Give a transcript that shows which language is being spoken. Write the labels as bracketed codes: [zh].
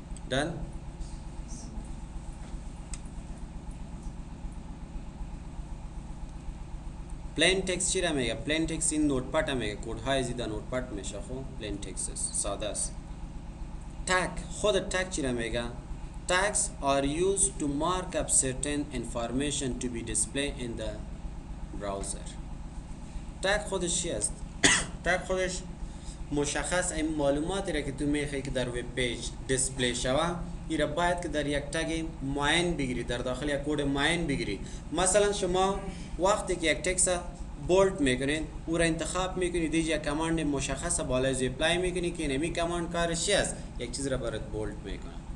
[en] Done? [fa] پلین تکست چی را میگه؟ پلین تکست این نوتپد را میگه، کدهای زیاد نوتپد میشه. خب پلین تکست است، ساده است. تگ، خود تگ چی را میگه؟ [en] tags are used to mark up certain information to be displayed in the browser. [fa] تگ خودش چی است؟ تگ خودش مشخص این معلوماتی را که تو میخوای که در وب پیج دیسپلی شوه، این را باید که در یک تگ معین بگیری، در داخل یک کد معین بگیری. مثلا شما وقتی که یک تکست بولد میکنید او را انتخاب میکنید، دیگه یک کماند مشخص بالای زیر اپلای میکنید که اینمی کماند کارش چی است؟ یک چیز را برات بولد میکنه.